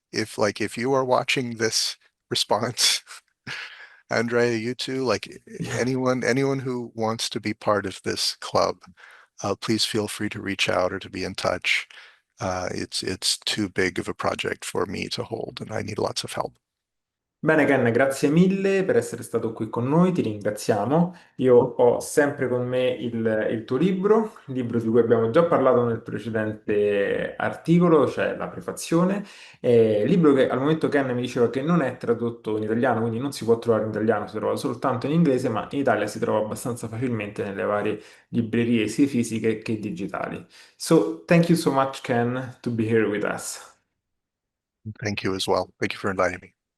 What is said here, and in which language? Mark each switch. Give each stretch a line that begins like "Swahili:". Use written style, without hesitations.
English: If you are watching this response, Andrea, you too, anyone who wants to be part of this club, please feel free to reach out or to be in touch. It's too big of a project for me to hold, and I need lots of help.
Italian: Bene, Ken, grazie mille per essere stato qui con noi, ti ringraziamo. Io ho sempre con me il tuo libro, il libro di cui abbiamo già parlato nel precedente articolo, cioè la prefazione, libro che al momento Ken mi diceva che non è tradotto in italiano, quindi non si può trovare in italiano, si trova soltanto in inglese, ma in Italia si trova abbastanza facilmente nelle varie librerie sia fisiche che digitali.
English: So, thank you so much, Ken, to be here with us. Thank you as well. Thank you for inviting me.